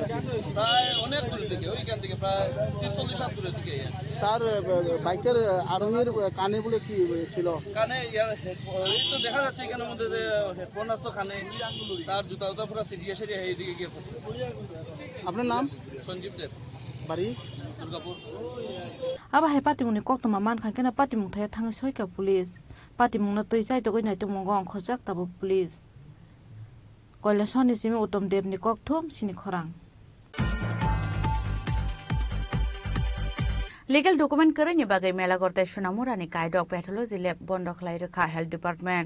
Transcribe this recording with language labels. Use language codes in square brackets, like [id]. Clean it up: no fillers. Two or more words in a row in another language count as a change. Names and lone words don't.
[bn] প্রায় অনেক দূর থেকে ওইখান থেকে প্রায় 30-40 হাত দূরে থেকে তার বাইকের আরোহীর কানে বলে কি ছিল কানে এই তো দেখা যাচ্ছে এখানের মধ্যে হেডফোন আসতো কানে তার জুতা পুরো সিরিয়া এইদিকে গিয়ে পড়ছে আপনার নাম সঞ্জীব দেব বাড়ি দুর্গাপুর [trp] Aba Hai Patimoni Koktoma Mankhang Keno Patimong Thayo Thangi Shoika Police Patimong na Tui Chai Togoi Nai Tumongo Khorjak Tabo Police Koila Shahorni Simi Uttom Dev ni Kokthum Sini Khorang [en] Legal document [trp] Kereni Bagai Mela Gorte Shunamurani Kaidok [en] Pathology Lab [trp] Bondo Khlai Rekha [en] Health Department